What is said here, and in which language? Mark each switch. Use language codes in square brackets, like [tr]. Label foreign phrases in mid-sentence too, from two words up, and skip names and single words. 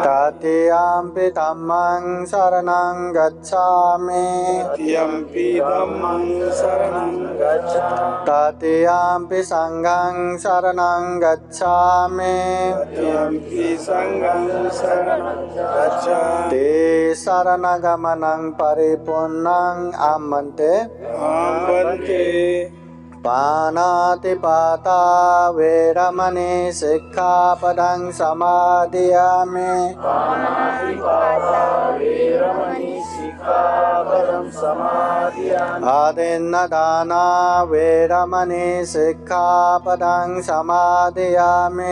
[pi] तृतीयम्पि धम्मं शरणं गच्छामि तृतीयम्पि धम्मं शरणं गच्छामि तृतीयम्पि संघं शरणं गच्छामि तृतीयम्पि संघं शरणं गच्छामि ते शरणगमनं परिपूर्णं आमन्ते वन्दे पानातिपाता वेरमणि सिक्खापदं समादियामि आदिन्नदाना वेरमणि सिक्खापदं समादियामि